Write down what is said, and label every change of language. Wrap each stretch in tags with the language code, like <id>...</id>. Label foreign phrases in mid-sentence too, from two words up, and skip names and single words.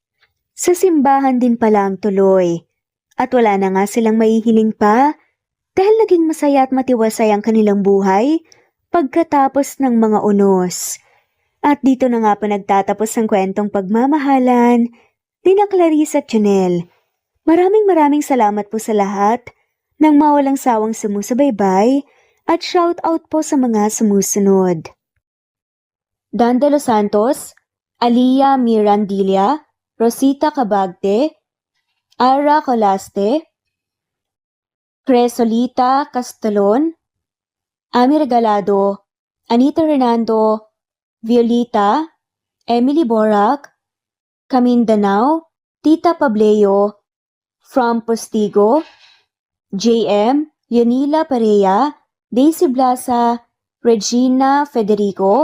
<tl>Sa simbahan din pala ang tuloy at wala na nga silang maihiling pa dahil naging masaya at matiwasay ang kanilang buhay pagkatapos ng mga unos. At dito na nga pa nagtatapos ang kwentong pagmamahalan ni na Clarice at Jonelle. Maraming salamat po sa lahat ng mawalang sawang sumusubaybay at shout out po sa mga sumusunod. Dan de los Santos, Alia Mirandilla, Rosita Cabagte, Ara Colaste, Cresolita Castelon, Ami Regalado, Anita Hernando, Violita, Emily Borac, Camindanao, Tita Pableo, From Postigo, JM, Leonila Perea, Daisy Blasa, Regina Federico,</tl>